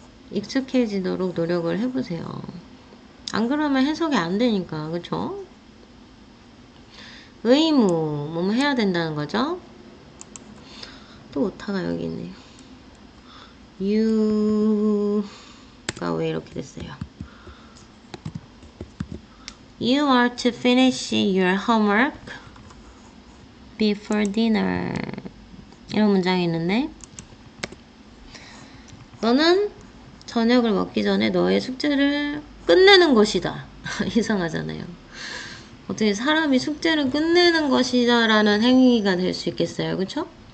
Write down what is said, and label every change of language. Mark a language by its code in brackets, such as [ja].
[ko] 익숙해지도록 노력을 해보세요. 안 그러면 해석이 안 되니까, 그쵸? 의무, 뭐 해야 된다는 거죠? 또 오타가 여기 있네요. You가 왜 이렇게 됐어요? [en] You are to finish your homework before dinner. [ko] 이런 문장이 있는데 너는 저녁을 먹기 전에 너의 숙제를 끝내는 것이다. 이상하잖아요. 어떻게 사람이 숙제를 끝내는 것이다 라는 행위가 될 수 있겠어요. 그쵸?